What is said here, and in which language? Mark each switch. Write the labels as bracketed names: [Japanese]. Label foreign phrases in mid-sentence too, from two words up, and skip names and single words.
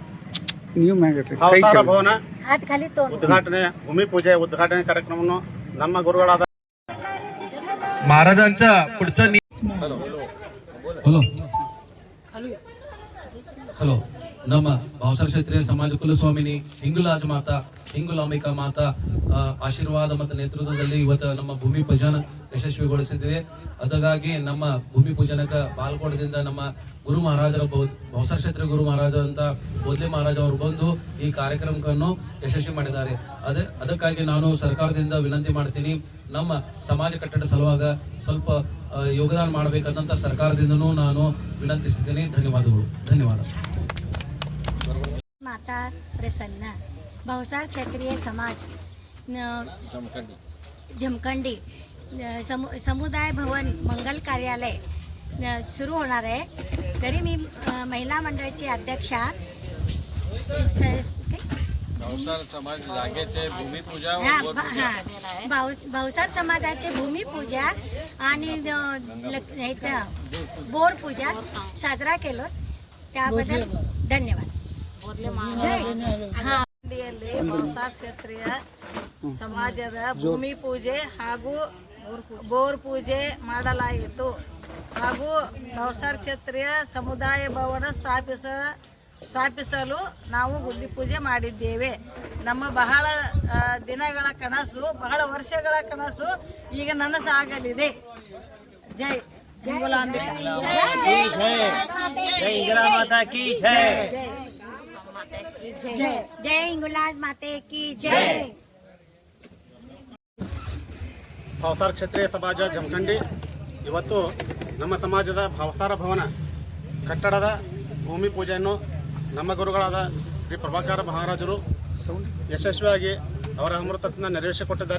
[Kannada] ಉದ್ಘಾಟನೆ, ಭೂಮಿ ಪೂಜೆ ಉದ್ಘಾಟನೆ ಕಾರ್ಯಕ್ರಮವನ್ನು ನಮ್ಮ ಗುರುಗಳಾದ [Marathi] महाराजांचा पुढचं. हॅलो. [Kannada] ನಮ್ಮ ಭಾವಸಾರ ಕ್ಷತ್ರಿಯ ಸಮಾಜ ಕುಲಸ್ವಾಮಿನಿ ಹಿಂಗುಲಾಜ ಮಾತಾ ಹಿಂಗುಲಾಂಬಿಕಾ ಮಾತಾ ಆಶೀರ್ವಾದ ಮತ್ತು ನೇತೃತ್ವದಲ್ಲಿ ಇವತ್ತು ನಮ್ಮ ಭೂಮಿ ಪೂಜನ ಯಶಸ್ವಿಗೊಳಿಸಿದ್ದೇವೆ. ಅದಕ್ಕಾಗಿ ನಮ್ಮ ಭೂಮಿ ಪೂಜನಕ್ಕೆ ಪಾಲ್ಗೊಳ್ಳದಿಂದ ನಮ್ಮ ಗುರು ಮಹಾರಾಜರ ಭಾವಸಾರ ಕ್ಷತ್ರಿಯ ಗುರು ಮಹಾರಾಜ ಅಂತ ಬೋದ್ಲೆ ಮಹಾರಾಜ ಅವರು ಬಂದು ಈ ಕಾರ್ಯಕ್ರಮವನ್ನು ಯಶಸ್ವಿ ಮಾಡಿದ್ದಾರೆ. ಅದಕ್ಕಾಗಿ ನಾನು ಸರ್ಕಾರದಿಂದ ವಿನಂತಿ ಮಾಡ್ತೀನಿ, ನಮ್ಮ ಸಮಾಜ ಕಟ್ಟಡ ಸಲುವಾಗ ಸ್ವಲ್ಪ ಯೋಗದಾನ ಮಾಡಬೇಕಂತ ಸರ್ಕಾರದಿಂದನೂ ನಾನು ವಿನಂತಿಸಿದ್ದೇನೆ. ಧನ್ಯವಾದ. [Marathi] माता प्रसन्न भावसार क्षत्रिय समाज जमखंडी समुदाय भवन मंगल कार्यालय सुरू होणार आहे. तरी मी महिला मंडळाची अध्यक्षा भावसार समाज जागेचे भूमिपूजा भावसार समाजाचे भूमिपूजा आणि बोर पूजा साजरा केलो त्याबद्दल धन्यवाद. [Kannada] ಭಾವಸಾರ ಕ್ಷತ್ರಿಯ ಸಮಾಜದ ಭೂಮಿ ಪೂಜೆ ಹಾಗೂ ಬೋರ್ ಪೂಜೆ ಮಾಡಲಾಯಿತು. ಹಾಗೂ ಭಾವಸಾರ ಕ್ಷತ್ರಿಯ ಸಮುದಾಯ ಭವನ ಸ್ಥಾಪಿಸಲು ನಾವು ಗುದ್ದಿ ಪೂಜೆ ಮಾಡಿದ್ದೇವೆ. ನಮ್ಮ ಬಹಳ ದಿನಗಳ ಕನಸು, ಬಹಳ ವರ್ಷಗಳ ಕನಸು ಈಗ ನನಸಾಗಲಿದೆ. ಜೈ ಹಿಂಗುಲಾಂಬಿಕಾ. [Marathi] जय हिंगुलाज माते की जय. [Kannada] ಭಾವಸಾರ ಕ್ಷತ್ರಿಯ ಸಮಾಜ ಜಮಖಂಡಿ ಇವತ್ತು ನಮ್ಮ ಸಮಾಜದ ಭಾವಸಾರ ಭವನ ಕಟ್ಟಡದ ಭೂಮಿ ಪೂಜೆಯನ್ನು ನಮ್ಮ ಗುರುಗಳಾದ ಶ್ರೀ ಪ್ರಭಾಕರ ಮಹಾರಾಜರು ಯಶಸ್ವಿಯಾಗಿ ಅವರ ಅಮೃತದಿಂದ ನೆರವೇರಿಸಿಕೊಟ್ಟಿದ್ದಾರೆ.